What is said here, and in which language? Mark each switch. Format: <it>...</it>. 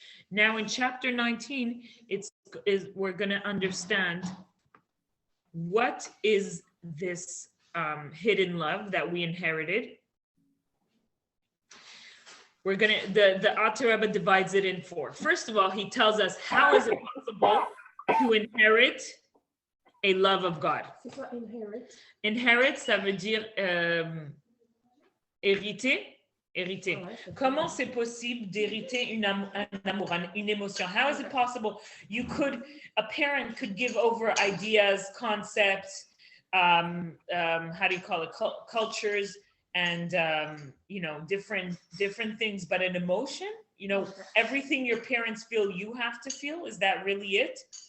<en>Now in chapter 19, we're going to understand what is this hidden love that we inherited. We're going to, the Alter Rebbe divides it in 4. First of all, he tells us how is it possible to inherit a love of God.</en> <fr>Inherit, ça veut dire hériter. Comment c'est possible d'hériter un amour, une émotion?</fr> <en>How is it possible? A parent could give over ideas, concepts, how do you call it, cultures, and different things, but an emotion, everything your parents feel, you have to feel. Is that really it?</en>